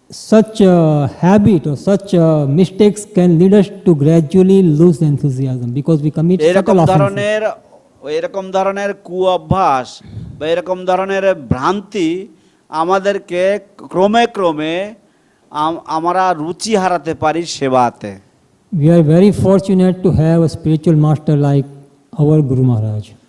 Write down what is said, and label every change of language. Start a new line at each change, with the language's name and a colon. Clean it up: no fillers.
English: Such habit or such mistakes can lead us to gradually lose enthusiasm, because we commit subtle offenses.
Bangla: এরকম ধরনের কুঅভ্যাস বা এরকম ধরনের ভ্রান্তি আমাদেরকে ক্রমে আমরা রুচি হারাতে পারি সেবাতে।
English: We are very fortunate to have a spiritual master like our Guru Maharaj.